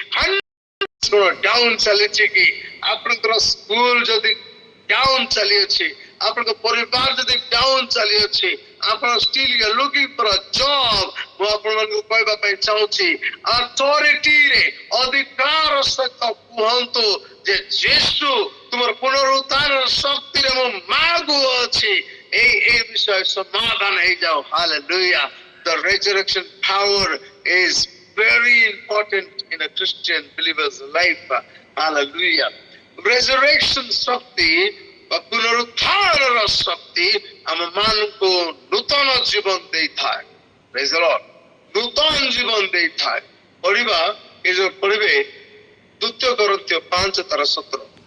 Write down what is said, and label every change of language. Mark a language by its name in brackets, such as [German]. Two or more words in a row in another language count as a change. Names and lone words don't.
[Odia] ଡାଉନ୍ ଚାଲିଛି କି ଆପଣଙ୍କର ସ୍କୁଲ ଯଦି ଡାଉନ୍ ଚାଲିଅଛି, ଆପଣଙ୍କ ପରିବାର ଯଦି ଡାଉନ୍ ଚାଲିଅଛି, ଆପଣ [English] still you are looking for a job, [Odia] ମୁଁ ଆପଣମାନଙ୍କୁ କହିବା ପାଇଁ ଚାହୁଁଛି, ଅଥରିଟିରେ ଅଧିକାର ସହିତ କୁହନ୍ତୁ ଯେ ଯୀଶୁ ତୁମର ପୁନରୁତ୍ଥାନର ଶକ୍ତିରେ ମୁଁ ମାଗୁଅଛି, ଏଇ ବିଷୟ ସମାଧାନ ହେଇଯାଉ। hallelujah. [English] The resurrection power is very important in a Christian believer's life. [Odia] hallelujah. Resurrection ଶକ୍ତି ବା ପୁନରୁତ୍ଥାନର ଶକ୍ତି ଆମ ମାନଙ୍କୁ ନୂତନ ଜୀବନ ଦେଇଥାଏ। [English] Praise the Lord. [Odia] ନୂତନ ଜୀବନ ଦେଇଥାଏ। ପଢିବା, ଏ ଯୋଉ ପଢିବେ 2 Corinthians 5:17।